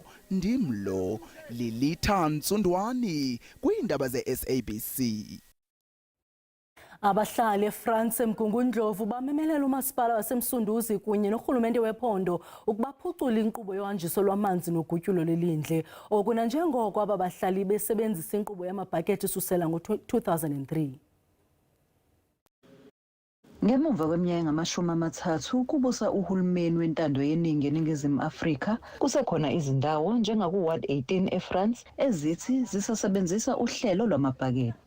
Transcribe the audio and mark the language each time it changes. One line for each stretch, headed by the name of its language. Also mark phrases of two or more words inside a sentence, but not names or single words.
Xhosa: Ndimlo Lilitha Ntsundwani kwiindaba ze-SABC. Abahlali eFrance eMgungundlovu bamemelela umasipala waseMsunduzi kunye norhulumente wephondo ukuba phucula inkqubo yohanjiso lwamanzi nogutyulo lelindle. Okuna njengoko aba bahlali besebenzisa inkqubo yamabhakethi isusela ngo-2003.
Zulu: Ngemuva kweminyaka ngo-30 ukubusa uhulumeni wentando yeningi eNingizimu Afrika, kusekhona izindawo njengaku-Ward 18 eFrance ezithi zisasebenzisa uhlelo lwamabhakede.